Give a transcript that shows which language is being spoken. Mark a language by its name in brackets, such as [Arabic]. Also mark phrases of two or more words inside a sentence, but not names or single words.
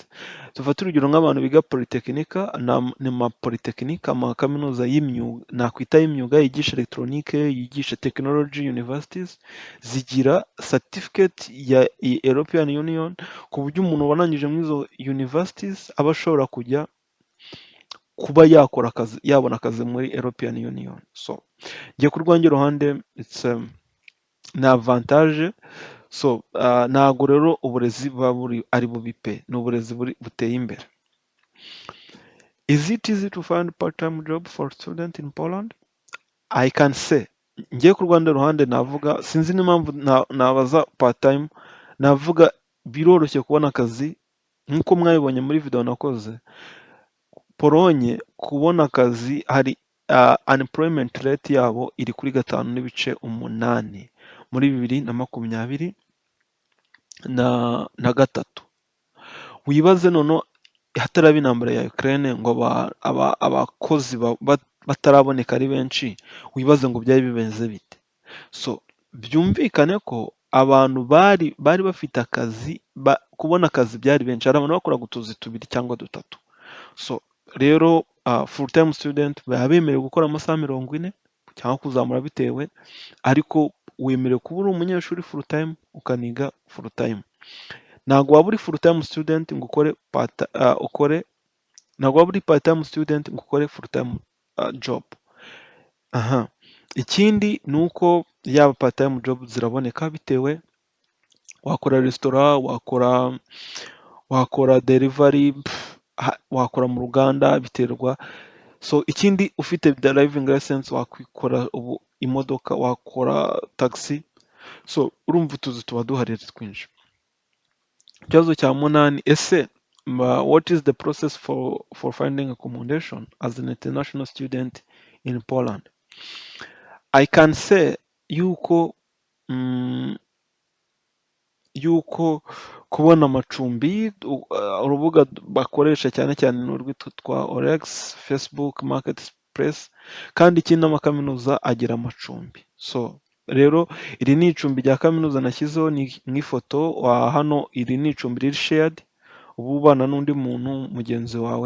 [Kinyarwanda] Tufata urugero nk'abantu biga polytechnica, ama kaminuza y'imyuga, nakwita y'imyuga, yigisha electronique, yigisha [English] technology universities, [Kinyarwanda] zigira certificate ya European Union, ku buryo umuntu warangije muri izo universities aba ashobora kujya kuba yabona akazi muri European Union. So ngiye ku rwanjye ruhande, ni avantage. So ntabwo rero uburezi buba ari bubi pe, ni uburezi buteye imbere. [English] Is it easy to find part-time job for student in Poland? I can say, [Kinyarwanda] ngiye ku rwanda ruhande navuga, sinzi n'impamvu nabaza part-time, navuga biroroshye kubona akazi. Nk'uko mwabibonye muri video nakoze, Polonye kubona akazi, hari [English] unemployment rate [Kinyarwanda] yabo iri kuri 5.8 muri 2023. Wibaze noneho hataraba intambara ya Ukraine ngo abakozi bataraboneka ari benshi, wibaze ngo byari bimeze bite. So byumvikane ko abantu bari bafite akazi, kubona akazi byari benshi, hari abantu bakoraga utuzi 2 cyangwa 3. So rero [English] full time student [Kinyarwanda] baba bemerewe gukora amasaha 40 cyangwa kuzamura bitewe, ariko wemerewe kuba uri umunyeshuri [English] full time [Kinyarwanda] ukaniga [English] full time. [Kinyarwanda] Ntabwo waba uri [English] full time student [Kinyarwanda] ngo ntabwo waba uri [English] part time student [Kinyarwanda] ngo ukore [English] full time job. [Kinyarwanda] ikindi ni uko yaba [English] part time job [Kinyarwanda] ziraboneka bitewe, wakora resitora, wakora delivery, wakora mu ruganda biterwa. So ikindi ufite [English] driving license [Kinyarwanda] wakwikora ubu imodoka, wakora taxi. So urumva utuzi tuba duhari twinshi. Ikibazo cya munani, ese [English] what is the process for finding accommodation as an international student in Poland? I can say [Kinyarwanda] yuko yuko kubona amacumbi, urubuga bakoresha cyane cyane ni urwitwa Orex, Facebook Marketplace, kandi ikindi n'amakaminuza agira amacumbi. So rero iri ni icumbi rya kaminuza nashyizeho nk'ifoto, hano iri ni icumbi riri shared, uba ubana n'undi muntu mugenzi wawe.